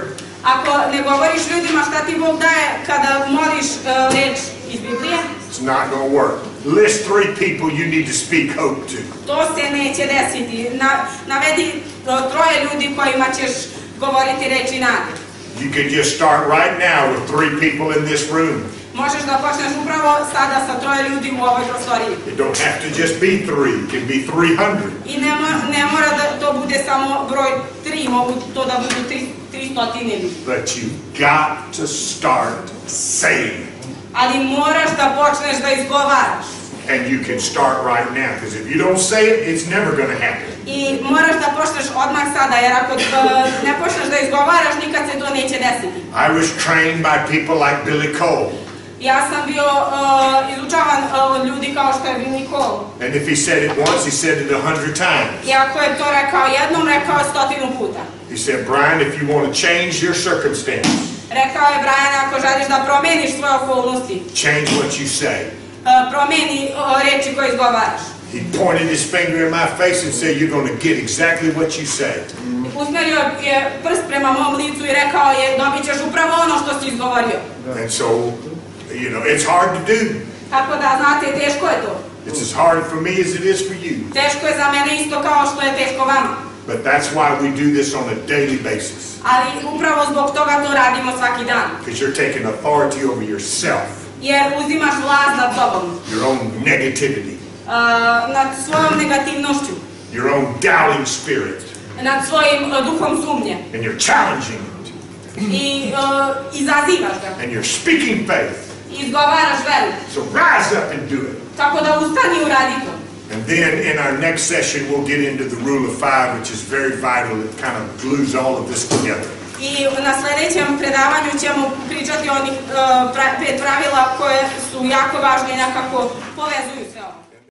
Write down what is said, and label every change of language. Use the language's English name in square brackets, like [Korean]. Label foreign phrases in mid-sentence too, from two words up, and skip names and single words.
[Serbian] Ako ne govoriš ljudima šta ti Bog daje kada moliš reč iz Biblije, [English] it's not going to work. List 3 people you need to speak hope to. [Serbian] to se neće desiti. Navedi 3 ljudi kojima ćeš govoriti reči nade. [English] You can just start right now with 3 people in this room. [Serbian] Možeš da počneš upravo sada sa 3 ljudi u ovoj prostoriji. [English] It don't have to just be 3. It can be 300. [Serbian] I ne mora da to bude samo broj 3, mogu to da budu 300 ljudi. [English] But you got to start saying. [Serbian] Ali moraš da počneš da izgovaraš. [English] And you can start right now, because if you don't say it, it's never going to happen. [Serbian] I moraš da počneš odmah sada, jer ako ne počneš da izgovaraš, nikad se to neće desiti. [English] I was trained by people like Billy Cole. [Serbian] Ja sam bio izučavan od ljudi kao što je Billy Cole. [English] And if he said it once, he said it 100 times. [Serbian] I ako je to rekao jednom, rekao 100 puta. [English] He said, Brian, if you want to change your circumstances, [Serbian] Rekao je Brian, ako želiš da promeniš svoje okolnosti, [English] change what you say. [Serbian] Promeni reči koje izgovaraš. [English] He pointed his finger in my face and said, you're going to get exactly what you say. [Serbian] Usmerio je prst prema mom licu i rekao je, dobit ćeš upravo ono što si izgovorio. [English] And so, you know, it's hard to do. [Serbian] Tako da, znate, teško je to. [English] It's as hard for me as it is for you. [Serbian] Teško je za mene isto kao što je teško vama. [English] But that's why we do this on a daily basis. [Serbian] Ali upravo zbog toga to radimo svaki dan. [English] Because you're taking authority over yourself. [Serbian] Jer uzimaš vlast nad sobom. [English] Your own negativity. [Serbian] Nad svojom negativnošću. [English] Your own doubting spirit. [Serbian] Nad svojim duhom sumnje. [English] And you're challenging it. [Serbian] I izazivaš ga. [English] And you're speaking faith. [Serbian] I izgovaraš veru. [English] So rise up and do it. [Serbian] Tako da ustani i uradi to. [English] And then in our next session we'll get into the rule of 5, which is very vital. It kind of glues all of this together. [Serbian] I na sljedećem predavanju ćemo pričati o onih 5 pravila koje su jako važne i nekako povezuju sve ovo.